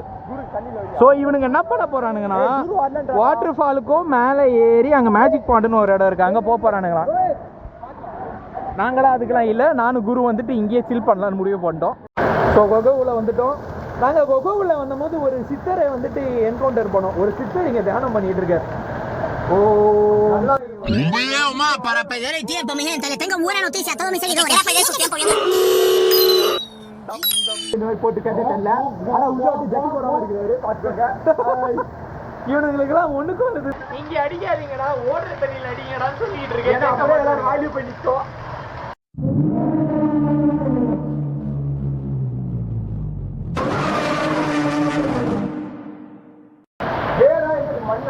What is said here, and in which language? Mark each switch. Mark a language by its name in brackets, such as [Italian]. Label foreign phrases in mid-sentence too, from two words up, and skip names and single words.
[Tamil] ஸோ இவனுங்க என்ன பண்ண போறானுங்கன்னா [English] water fall [Tamil] மேலே ஏறி அங்கே [English] magic pond [Tamil] ஒரு இடம் இருக்கு, அங்கே போக போறானுங்களாம். நாங்களாம் அதுக்கெல்லாம் இல்லை, நானும் குரு வந்துட்டு இங்கேயே சில் பண்ணலான்னு முடிவு பண்ணிட்டோம். ஸோ கொகோவில் வந்துட்டோம். நாங்கள் கொகோவில் வந்தபோது ஒரு சித்தரை வந்துட்டு என்கவுண்டர் பண்ணோம். ஒரு சித்தர் இங்கே தியானம் பண்ணிட்டு இருக்காரு. ஓ [Spanish] Un video más para perder el tiempo, mi gente. Les tengo buena noticia a todos mis seguidores. Ya perder su tiempo viendo. [Tamil] போட்டு கட்டிட்டல ஆனா உள்ள வந்து ஜட்டி போடாம இருக்காரு பாத்துக்கங்க. இவனுங்களுக்குலாம் ஒண்ணுக்கும் வருது. இங்க அடிக்காதீங்கடா, ஓடுற தண்ணியில அடிங்கடான்னு சொல்லிட்டு இருக்கேன். அப்படியே எல்லாரும் வாயில போய் நிக்கும். வேறா இது மண்ணா?